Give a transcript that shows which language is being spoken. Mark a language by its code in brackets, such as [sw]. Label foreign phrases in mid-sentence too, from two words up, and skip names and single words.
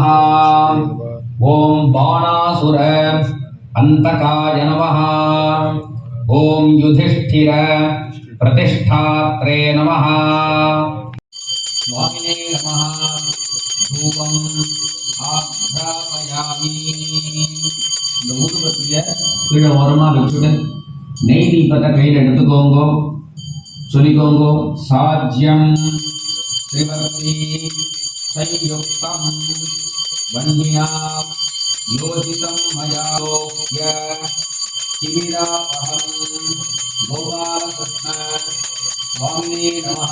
[sa] ॐ बाणासुर अन्तकाय नमः। ॐ युधिष्ठिर प्रतिष्ठात्रे नमः। स्वामिने नमः। धूपम् आघ्रापयामि. [ta] இந்த ஊதுபத்திய கீழே ஓரமா வச்சுட்டு நெய் தீபத்தை கையில் எடுத்துக்கோங்க. சொல்லிக்கோங்க. [sa] साज्यं त्रिवर्ति संयुक्तं वह्निना योजितं मया योग्य तिमिरापहम् गोपालकृष्ण स्वामिने नमः.